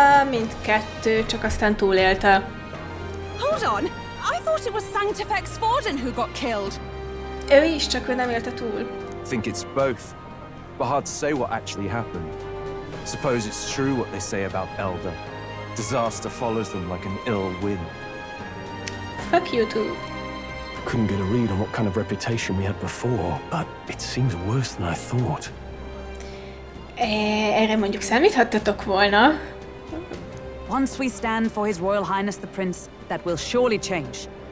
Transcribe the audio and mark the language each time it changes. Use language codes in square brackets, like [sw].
[hu] Mindkettő, csak aztán túlélte. [en] Hold on! I thought it was Sanctifex Forden who got killed. [hu] Ő is, csak ő nem élte túl. [en] Think it's both, but hard to say what actually happened. Suppose it's true what they say about Elder. Disaster follows them like an ill wind. Fuck you too. Couldn't get a read on what kind of reputation we had before, but it seems worse than I thought. [hu] Erre mondjuk számíthattatok volna. [en] Once we stand for His Royal Highness the Prince, that will surely change.